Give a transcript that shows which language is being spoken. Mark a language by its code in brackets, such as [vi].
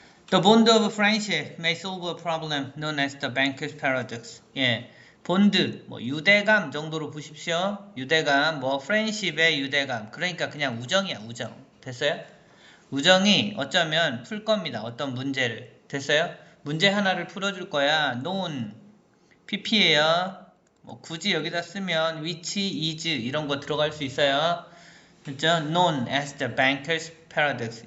[en] The bond of friendship may solve a problem known as the banker's paradox. [ko] 예. 본드, 뭐 유대감 정도로 보십시오. 유대감, 뭐 friendship의 유대감. 그러니까 그냥 우정이야, 우정. 됐어요? 우정이 어쩌면 풀 겁니다. 어떤 문제를. 됐어요? 문제 하나를 풀어줄 거야. known, pp예요. 뭐 굳이 여기다 쓰면 which, is 이런 거 들어갈 수 있어요. 그죠? [en] known as the banker's paradox.